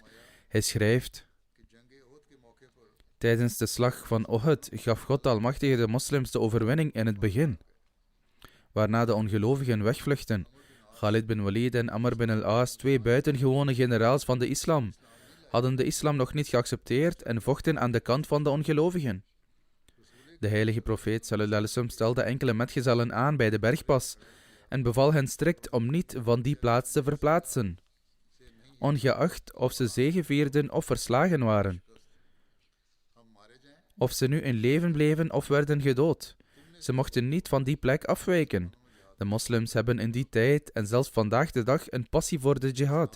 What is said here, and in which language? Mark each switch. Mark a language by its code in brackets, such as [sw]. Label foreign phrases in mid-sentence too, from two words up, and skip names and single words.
[nl] Hij schrijft: tijdens de slag van Uhud gaf God de Almachtige de moslims de overwinning in het begin, waarna de ongelovigen wegvluchten. Khalid bin Walid en Amr bin al-As, 2 buitengewone generaals van de islam, hadden de islam nog niet geaccepteerd en vochten aan de kant van de ongelovigen. De heilige profeet [ar] صلى الله عليه وسلم [nl] stelde enkele metgezellen aan bij de bergpas en beval hen strikt om niet van die plaats te verplaatsen, ongeacht of ze zegevierden of verslagen waren, of ze nu in leven bleven of werden gedood. Ze mochten niet van die plek afwijken. De moslims hebben in die tijd en zelfs vandaag de dag een passie voor de jihad.